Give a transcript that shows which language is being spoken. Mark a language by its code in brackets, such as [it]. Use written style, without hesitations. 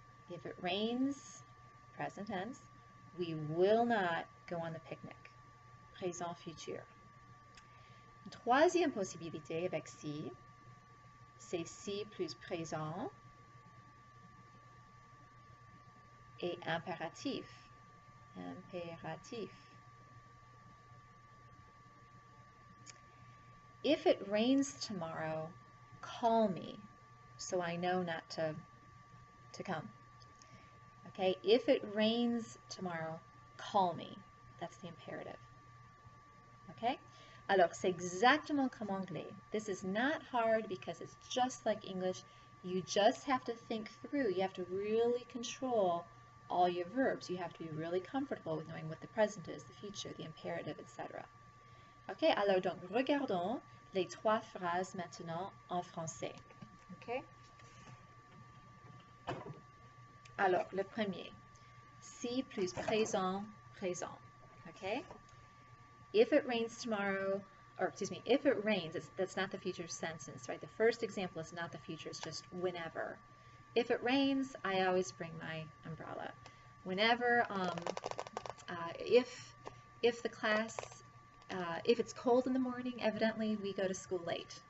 [en] If it rains, present tense, we will not go on the picnic. [fr] Présent, futur. Une troisième possibilité avec si, c'est si plus présent et impératif. Impératif. [en] If it rains tomorrow, call me so I know not to come. Okay, if it rains tomorrow, call me. That's the imperative. [fr] Okay, alors c'est exactement comme anglais. [en] This is not hard because it's just like English. You just have to think through. You have to really control all your verbs. You have to be really comfortable with knowing what the present is, the future, the imperative, etc. [fr] Ok, alors donc regardons les trois phrases maintenant en français. Ok. Alors, le premier, si plus présent, présent. [en] Okay? If it rains tomorrow, or excuse me, if it rains, that's not the future sentence, right? The first example is not the future, it's just whenever. If it rains, I always bring my umbrella. Whenever, if the class, if it's cold in the morning, evidently we go to school late.